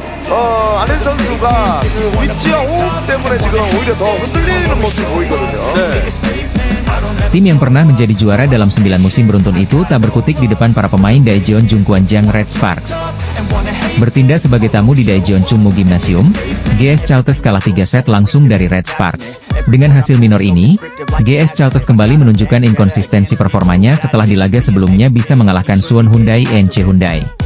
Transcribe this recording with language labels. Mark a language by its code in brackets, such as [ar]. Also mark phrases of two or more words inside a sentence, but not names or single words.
[ko] 안혜지 선수가 그 위치와 호흡 때문에 지금 오히려 더 흔들리는 모습이 보이거든요. [id] Tim yang pernah menjadi juara dalam 9 musim beruntun itu tak berkutik di depan para pemain Daejeon Jungkwanjang Red Sparks. Bertindak sebagai tamu di Daejeon Chungmu Gymnasium, GS Chalters kalah 3 set langsung dari Red Sparks. Dengan hasil minor ini, GS Chalters kembali menunjukkan inkonsistensi performanya setelah di laga sebelumnya bisa mengalahkan Suwon Hyundai NC Hyundai.